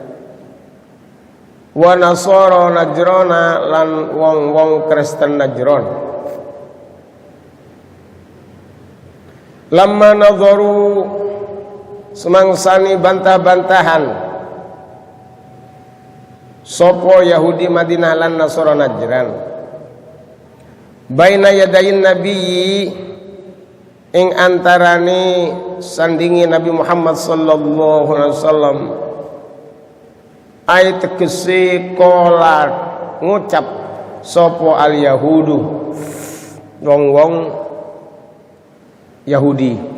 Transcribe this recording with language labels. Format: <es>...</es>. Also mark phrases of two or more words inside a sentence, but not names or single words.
<ar>و نصارى نجران</ar> <jv>lan wong-wong Kristen Najron</jv> <ar>لما نظروا</ar> <jv>semangsani bantah-bantahan sopo Yahudi Madinah lan Nasara Najran</jv> <ar>بين يدي النبي</ar> <jv>ing antarane sandingi Nabi Muhammad</jv> <ar>صلى الله عليه وسلم</ar> <jv>ayat tegese kolat ngucap sopo</jv> <ar>اليهود</ar> <jv>wong-wong Yahudi</jv>